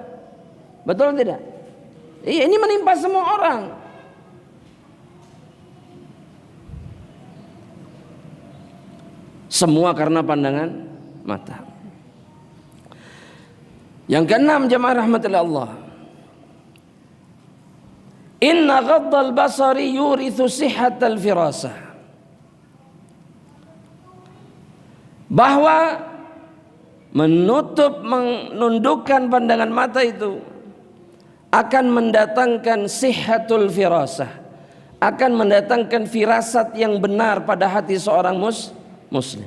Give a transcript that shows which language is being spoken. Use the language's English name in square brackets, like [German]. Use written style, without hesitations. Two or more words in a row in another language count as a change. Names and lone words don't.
[Indonesian] Betul tidak? Iya, ini menimpa semua orang. Semua karena pandangan mata. Yang keenam, jemaah rahmatillah Allah, [Arabic] إن غض البصر يورث صحة الفراسة. [Indonesian] Bahwa menundukkan pandangan mata itu akan mendatangkan [Arabic] صحة الفراسة, [Indonesian] akan mendatangkan firasat yang benar pada hati seorang muslim.